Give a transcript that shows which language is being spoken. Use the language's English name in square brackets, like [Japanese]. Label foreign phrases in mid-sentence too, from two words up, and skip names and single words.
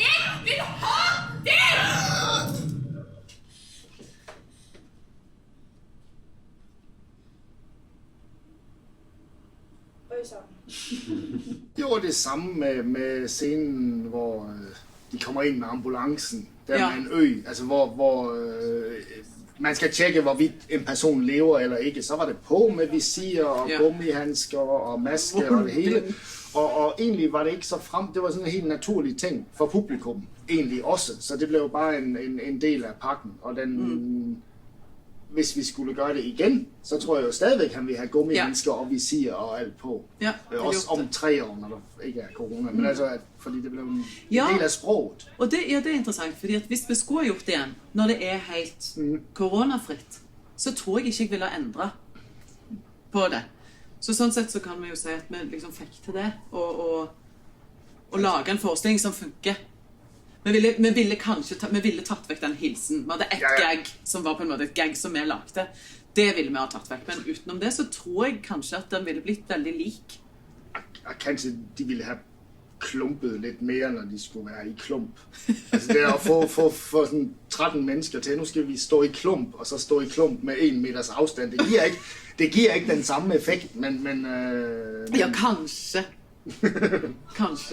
[Norwegian] Jeg vil ha det! [Danish] Jo, det samme med scenen, hvor de kommer inn med ambulancen, der med en ø, altså hvor man skal tjekke, hvorvidt en person lever eller ikke. Så var det på med visir og gummihandsker og maske og det hele. Og egentlig var det ikke så frem. Det var sådan en helt naturlig ting for publikum, egentlig også. Så det blev jo bare en del av pakken. Og den hvis vi skulle gøre det igen, så tror jeg jo stadigvæk, han vil have gummihandsker og visir og alt på. Ja, også om 3 år, når der ikke er corona. Men altså, fordi det blev en del af sproget. [Norwegian] Og det er interessant, fordi at hvis vi skulle ha gjort det igjen, når det er helt koronafritt, så tror jeg ikke jeg ville ha endret på det. Så sånn sett så kan vi jo si at vi liksom fikk til det, og lage en forestilling som funker. Vi ville tatt vekk den hilsen. Vi hadde ett gag som var på en måte et gag som vi lagde. Det ville vi ha tatt vekk. Men utenom det så tror jeg kanskje at den ville blitt veldig lik. [Danish] Kanskje de ville ha klumpet lidt mere, når de skulle være i klump. Altså det at få sådan 13 mennesker til, nu skal vi stå i klump, og så stå i klump med 1 meters afstand. Det giver ikke den samme effekt, men [Norwegian] ja, kanskje. Kanskje.